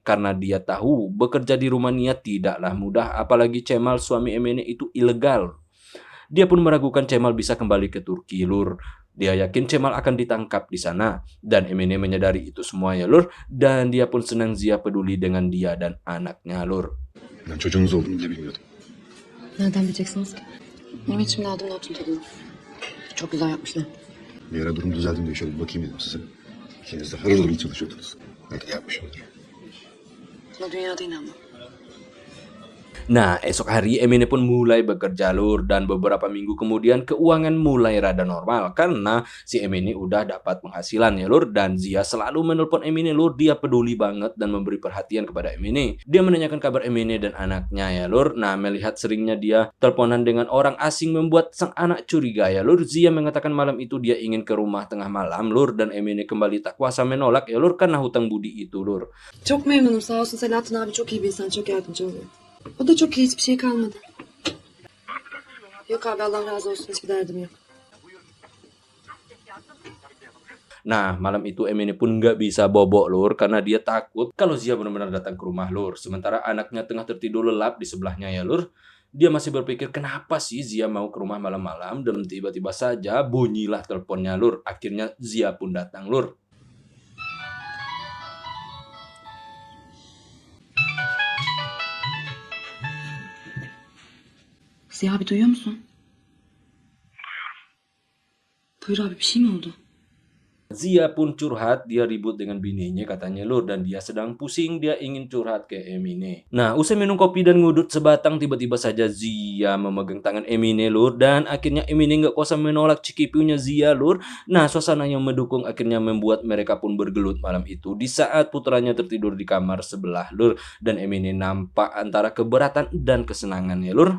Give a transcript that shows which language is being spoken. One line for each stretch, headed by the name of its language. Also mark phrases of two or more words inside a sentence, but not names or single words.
Indonesian: Karena dia tahu bekerja di Rumania tidaklah mudah, apalagi Cemal suami Emine itu ilegal. Dia pun meragukan Cemal bisa kembali ke Turki Lur. Dia yakin Cemal akan ditangkap di sana. Dan Emine menyadari itu semua ya Lur. Dan dia pun senang Zia peduli dengan dia dan anaknya Lur.
Turkish: Ben çocuğunuz olduğunu bile bilmiyordum. Nereden bileceksiniz ki? Benim içimde aldım notun tadını. Çok güzel yapmışlar. Bir ara durum düzeldiğinde şöyle bir bakayım dedim size. İkiniz de harıl harıl çalışıyordunuz. Belki de yapmışımdır. Buna dünyada inanmam.
Indonesian: Nah, esok hari Emine pun mulai bekerja lur dan beberapa minggu kemudian keuangan mulai rada normal karena si Emine udah dapat penghasilan ya lur dan Zia selalu menelpon Emine lur, dia peduli banget dan memberi perhatian kepada Emine. Dia menanyakan kabar Emine dan anaknya ya lur. Nah, melihat seringnya dia teleponan dengan orang asing membuat sang anak curiga ya lur. Zia mengatakan malam itu dia ingin ke rumah tengah malam lur dan Emine kembali tak kuasa menolak ya lur karena hutang budi itu lur.
Turkish: Çok memnunum sağ olsun Selahattin abi çok iyi bir insan çok yardımcı oluyor. O da çok iyi hiçbir şey kalmadı. Yok abi Allah razı olsun hiçbir derdim yok.
Indonesian: Nah, malam itu Emine pun nggak bisa bobok lur karena dia takut kalau Zia benar-benar datang ke rumah lur. Sementara anaknya tengah tertidur lelap di sebelahnya ya lur. Dia masih berpikir kenapa sih Zia mau ke rumah malam-malam dan tiba-tiba saja bunyilah teleponnya lur. Akhirnya Zia pun datang lur.
Turkish: Ziya abi duyuyor musun? Buyur abi bir şey mi oldu?
Indonesian: Zia pun curhat, dia ribut dengan bininya katanya lur dan dia sedang pusing, dia ingin curhat ke Emine. Nah, usai minum kopi dan ngudut sebatang tiba-tiba saja Zia memegang tangan Emine lur dan akhirnya Emine nggak kuasa menolak cikipiunya Zia lur. Nah, suasana yang mendukung akhirnya membuat mereka pun bergelut malam itu di saat putranya tertidur di kamar sebelah lur dan Emine nampak antara keberatan dan kesenangan ya lur.